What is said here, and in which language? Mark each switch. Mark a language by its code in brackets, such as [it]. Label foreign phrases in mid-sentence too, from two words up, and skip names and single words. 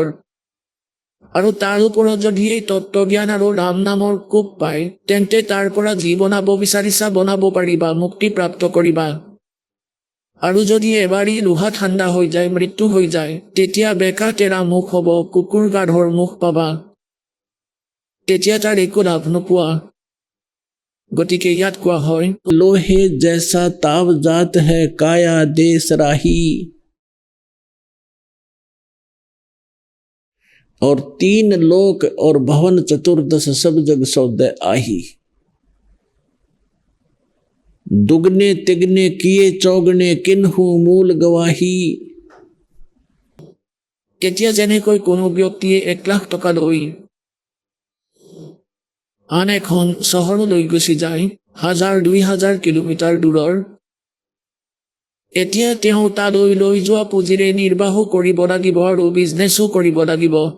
[as] আৰু তাৰ ওপৰত যদি এই তত্ত্বজ্ঞান আৰু ৰাম নামৰ কোব পায় তেন্তে তাৰ পৰা যি বনাব বিচাৰিছা বনাব পাৰিবা, মুক্তি প্ৰাপ্ত কৰিবা। আৰু যদি এবাৰী লোহা ঠাণ্ডা হৈ যায়, মৃত্যু হৈ যায়, তেতিয়া বেকা টেৰা মুখ হ'ব, কুকুৰ গাধৰ মুখ পাবা, তেতিয়া তাৰ একো লাভ নোপোৱা। গতিকে ইয়াত কোৱা হয়, [hi] लोहे जैसा ताव जात है काया देश राही। और 3 लोक और भवन चतुर्दश सब जग सौदे आही। दुगने तिगने किए चौगने किन्हु मूल गवाही। [as] কেতিয়া যেনেকৈ কোনো ব্যক্তিয়ে 1 লাখ টকা লৈ আন এখন চহৰলৈ গুচি যায়, 1000-2000 কিলোমিটাৰ দূৰৰ, এতিয়া তেওঁ তালৈ লৈ যোৱা পুঁজিৰে নিৰ্বাহ কৰিব লাগিব আৰু বিজনেছো কৰিব লাগিব।